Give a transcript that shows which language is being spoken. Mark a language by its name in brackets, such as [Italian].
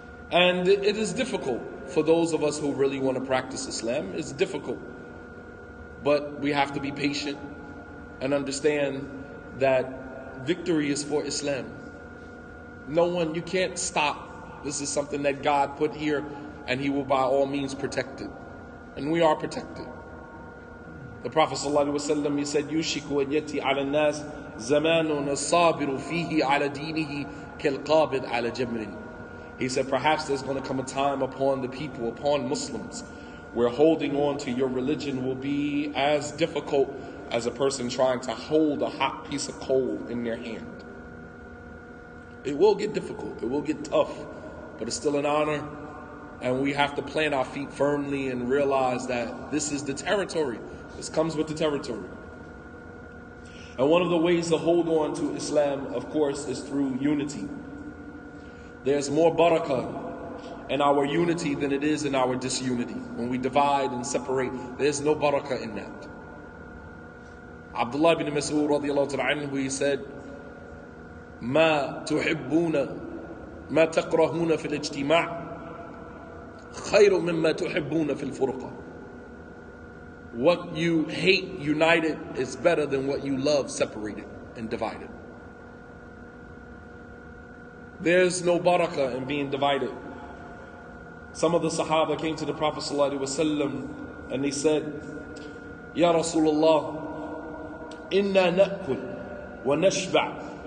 [English] And it is difficult for those of us who really want to practice Islam. It's difficult. But we have to be patient and understand that victory is for Islam. You can't stop. This is something that God put here, and He will by all means protect it. And we are protected. [Arabic] The Prophet ﷺ, [English] he said, [Arabic] يُوشِكُ وَيَّتِي عَلَى النَّاسِ زَمَانٌ الصَّابِرُ فِيهِ عَلَى دِينِهِ كَالْقَابِضِ عَلَى جَمْرٍ. [English] He said, perhaps there's going to come a time upon the people, upon Muslims, where holding on to your religion will be as difficult as a person trying to hold a hot piece of coal in their hand. It will get difficult, it will get tough, but it's still an honor, and we have to plant our feet firmly and realize that this is the territory. This comes with the territory. And one of the ways to hold on to Islam, of course, is through unity. There's more barakah in our unity than it is in our disunity. When we divide and separate, there's no barakah in that. [Arabic] Abdullah ibn Mas'ud radiallahu ta'ala anhu, [English] he said, [Arabic] ما تحبون ما تكرهون في الاجتماع خير مما تحبون في الفرقة. [English] What you hate united is better than what you love separated and divided. There's no barakah in being divided. Some of the Sahaba came to the Prophet ﷺ and they said, [Arabic] Ya Rasulullah, inna na'kul wa nashba'.